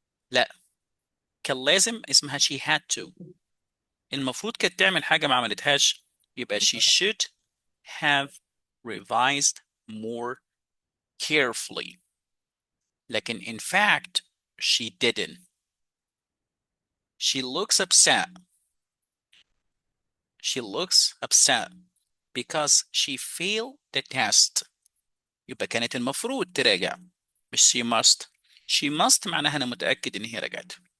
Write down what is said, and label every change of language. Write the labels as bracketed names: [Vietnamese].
[Arabic] لا، كان لازم اسمها [English] she had to. [Arabic] المفروض كانت تعمل حاجة ما عملتهاش يبقى [English] she should have revised more carefully. [Arabic] لكن [English] in fact she didn't. She looks upset. She looks upset because she failed the test. [Arabic] يبقى كانت المفروض تراجع مش she must. [English] She must معناها [Arabic] أنا متأكد إن هي رجعت.